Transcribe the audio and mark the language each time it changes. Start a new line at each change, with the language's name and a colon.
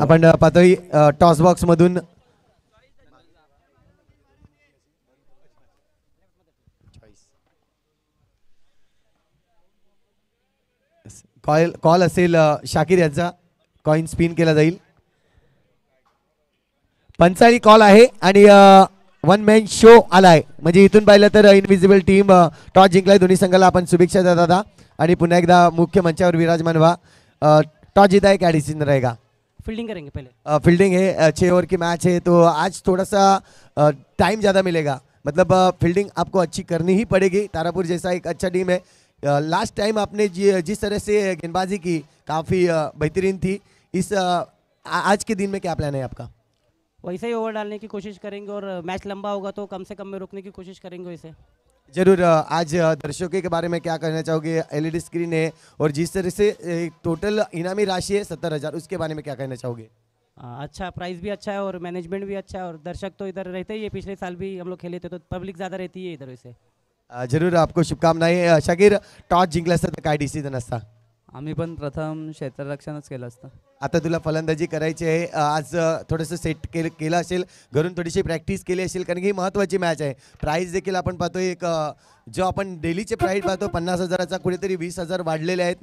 Marathi: आपण पाहतोय toss box मधून कॉल असेल शाकीर यांचा. कॉइन स्पिन केला जाईल. पंचाळी कॉल आहे आणि वन मॅन शो आलाय. म्हणजे इथून पाहिलं तर इनविजिबल टीम टॉस जिंकलाय. दोन्ही संघाला आपण शुभेच्छा द्या दादा आणि पुन्हा एकदा मुख्य मंचावर विराजमान व्हा.
Hindi: टॉस जीता है क्या डिसीजन रहेगा? फील्डिंग करेंगे पहले. फील्डिंग है. 6 ओवर की मैच है तो आज थोड़ा सा टाइम ज़्यादा मिलेगा. मतलब फील्डिंग आपको अच्छी करनी ही पड़ेगी. तारापुर जैसा एक अच्छा टीम है. लास्ट टाइम आपने जिस तरह से गेंदबाजी की काफ़ी बेहतरीन थी. इस आज के दिन में क्या प्लान है आपका? वैसे ही ओवर डालने की कोशिश करेंगे और मैच लंबा होगा तो कम से कम में रोकने की कोशिश करेंगे वैसे. जरूर. आज दर्शकों के बारे में क्या कहना चाहोगे? LED स्क्रीन है और जिस तरह से टोटल इनामी राशि है 70,000, उसके बारे में क्या कहना चाहोगे? अच्छा प्राइस भी अच्छा है और मैनेजमेंट भी अच्छा है और दर्शक तो इधर रहते ही है. पिछले साल भी हम लोग खेले थे तो पब्लिक ज़्यादा रहती है इधर वैसे. जरूर आपको शुभकामनाएं.
Marathi: शाकीर टॉस जिंकला असता तर काय डिसिजन असता? आम्ही पण प्रथम क्षेत्ररक्षणच केलं असतं. आता तुला फलंदाजी करायची आहे. आज थोडंसं सेट केलं असेल, घरून थोडीशी प्रॅक्टिस केली असेल, कारण की महत्त्वाची मॅच आहे. प्राईज देखील आपण पाहतोय एक जो आपण डेलीचे प्राईज पाहतो 50,000चा कुठेतरी 20,000 वाढलेले आहेत.